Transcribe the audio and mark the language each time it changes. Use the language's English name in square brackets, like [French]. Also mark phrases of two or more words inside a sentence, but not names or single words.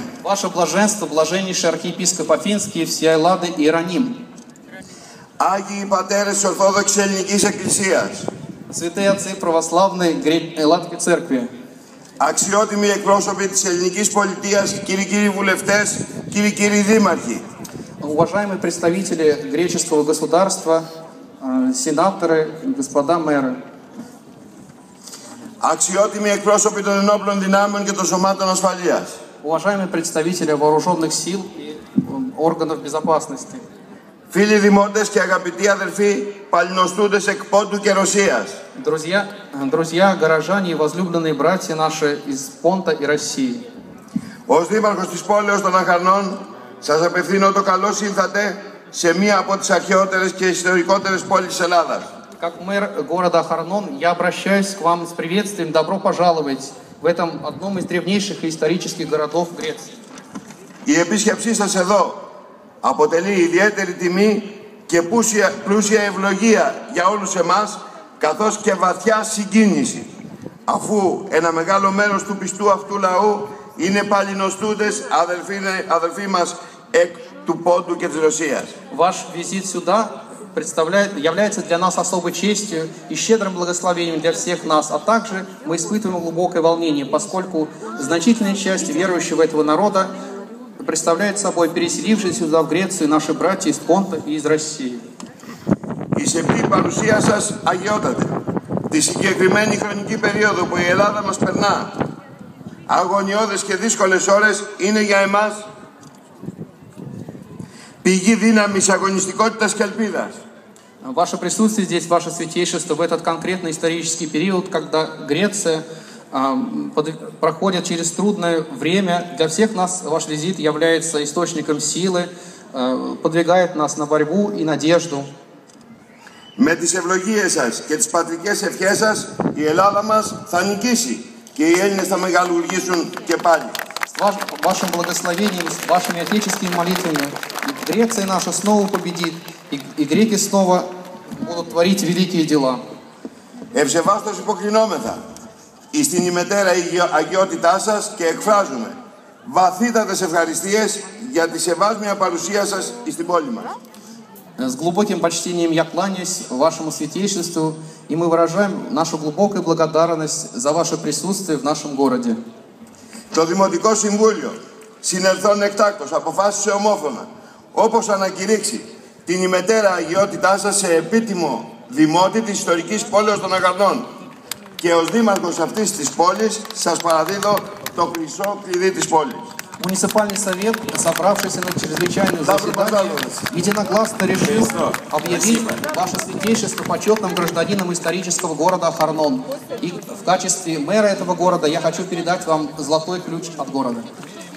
[Russian] Ваше Блаженство, Блаженнейший Архиепископ Афинский, всея Эллады Иероним. [Greek] Άγιοι πατέρες της Ορθόδοξης Ελληνικής Εκκλησίας. [Russian] Святые Отцы Православной Латвийской Церкви. [Greek] Αξιότιμοι εκπρόσωποι της ελληνικής πολιτείας, κύριοι βουλευτές, κύριοι δήμαρχοι. [Russian] Уважаемые представители греческого государства, сенаторы, господа мэры. [Greek] Αξιότιμοι εκπρόσωποι των ενόπλων δυνάμεων και των σωμάτων ασφαλείας. [Russian] Уважаемые представители вооруженных сил и органов безопасности. [Greek] Φίλοι δημότες και αγαπητοί αδελφοί, παλινοστούντες εκ Πόντου και Ρωσίας. [Russian] Друзья, горожане и возлюбленные братья наши из Понта и России. [Greek] Ως δήμαρχος της πόλεως των Αχαρνών, σας απευθύνω το καλώς ήλθατε σε μία από τις αρχαιότερες και ιστορικότερες πόλεις της Ελλάδας. [Russian] Как мэр города Ахарнон, я обращаюсь к вам с приветствием. Добро пожаловать в этом одном из древнейших и исторических городов Греции. [Greek] Η επίσκεψή σας εδώ αποτελεί ιδιαίτερη τιμή και πλούσια ευλογία για όλους εμάς, καθώς και βαθιά συγκίνηση, αφού ένα μεγάλο μέρος του πιστού αυτού λαού είναι παλινοστούντες αδελφοί μας εκ του Πόντου και της Ρωσίας. [Russian] Ваш визит сюда является для нас особой честью и щедрым благословением для всех нас, а также мы испытываем глубокое волнение, поскольку значительная часть верующего этого народа представляет собой переселившиеся сюда в Грецию наши братья из Понта и из России. [Greek] Η σεπτή παρουσία σας αγιότατε. Τη συγκεκριμένη χρονική περίοδο που η Ελλάδα μας περνά αγωνιώδες και δύσκολες ώρες είναι για εμάς πηγή δύναμης, αγωνιστικότητας και ελπίδας. [Russian] Ваше присутствие здесь, Ваше Святейшество, в этот конкретный исторический период, когда Греция проходит через трудное время, для всех нас ваш визит является источником силы, подвигает нас на борьбу и надежду. [Greek] Με τις ευλογίες σας και τις πατρικές ευχές σας, η Ελλάδα μας θα νικήσει και οι Έλληνες θα μεγαλουργήσουν και πάλι. [Russian] С вашим благословением, с вашими отеческими молитвами Греция наша снова победит, и греки снова будут творить великие дела. [Greek] Ευσεβάστως υποκρινόμεθα εις την ημετέρα αγιότητά σας και εκφράζουμε βαθύτατες ευχαριστίες για τη σεβάσμια παρουσία σας στην πόλη μας. [Russian] С глубоким почтением я кланяюсь вашему святейшеству, и мы выражаем нашу глубокую благодарность за ваше присутствие в нашем городе. [Greek] Το Δημοτικό Συμβούλιο συνελθόν εκτάκτως αποφάσισε ομόφωνα, όπως ανακηρύξει την ημετέρα αγιότητά σας σε επίτιμο δημότη της ιστορικής πόλεως των Αχαρνών. Και ως δήμαρχος αυτής της πόλης σας παραδίδω το χρυσό κλειδί της πόλης. [Russian] Муниципальный совет, собравшийся на чрезвычайное заседание, единогласно решил объявить ваше святейшество почетным гражданином исторического города Ахарнон. И в качестве мэра этого города я хочу передать вам золотой ключ от города.